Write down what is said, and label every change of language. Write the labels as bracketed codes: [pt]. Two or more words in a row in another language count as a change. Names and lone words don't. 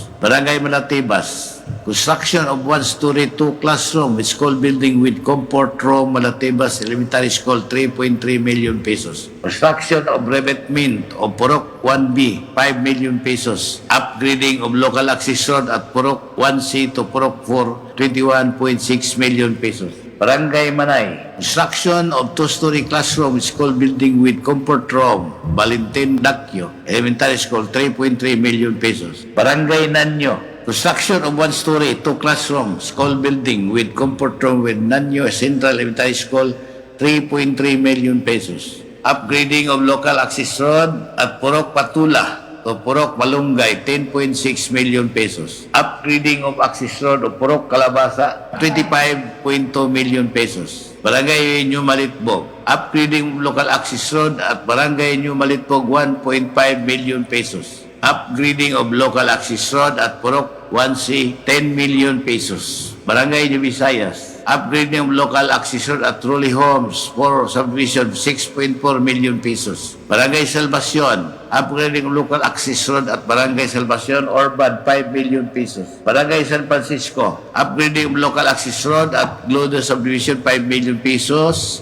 [en] Barangay Malatibas, construction of 1-story 2 classroom with school building with comfort room, Malatibas Elementary School, 3.3 million pesos. Construction of revetment of Purok 1B, 5 million pesos. Upgrading of local access road at Purok 1C to Purok 4, 21.6 million pesos. Barangay Manay, construction of 2-story classroom school building with comfort room, Valentin Dacchio Elementary School, 3.3 million pesos. Barangay Nanyo, construction of 1-story 2 classroom school building with comfort room with Nanyo Central Elementary School, 3.3 million pesos. Upgrading of local access road at Purok Patula, to Purok Malunggay, 10.6 million pesos. Upgrading of access road of Purok Calabasa, 25.2 million pesos. Barangay New Malitbog, upgrading of local access road at Barangay New Malitbog, 1.5 million pesos. Upgrading of local access road at Purok 1C, 10 million pesos. Barangay New Visayas, upgrading of local access road at Rolly Homes for subdivision, 6.4 million pesos. Barangay Salvacion, upgrading of local access road at Barangay Salvacion, Orban, 5 million pesos. Barangay San Francisco, upgrading of local access road at Glodo subdivision, 5 million pesos.